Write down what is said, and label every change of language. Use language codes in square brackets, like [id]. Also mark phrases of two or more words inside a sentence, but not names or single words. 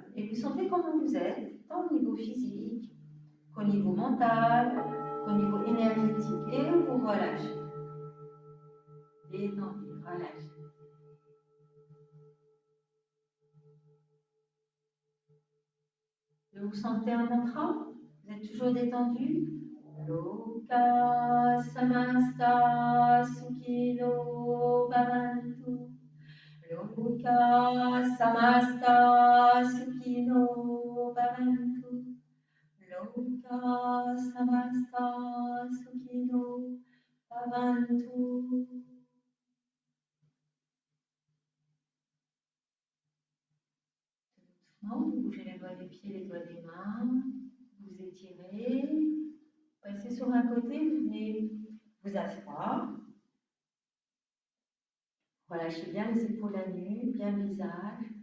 [fr] Et vous sentez comment vous êtes, tant au niveau physique qu'au niveau mental, qu'au niveau énergétique. Et vous relâchez. Détendez, relâchez. Vous sentez un mantra? Vous êtes toujours détendu? [sa] Loka samasta sukhino bhavantu. Loka samasta sukhino bhavantu. Loka samasta sukhino bhavantu. [fr] Vous bougez les doigts des pieds, les doigts des mains, vous étirez, passez sur un côté, vous venez vous asseoir. Relâchez bien les épaules à nu, bien le visage.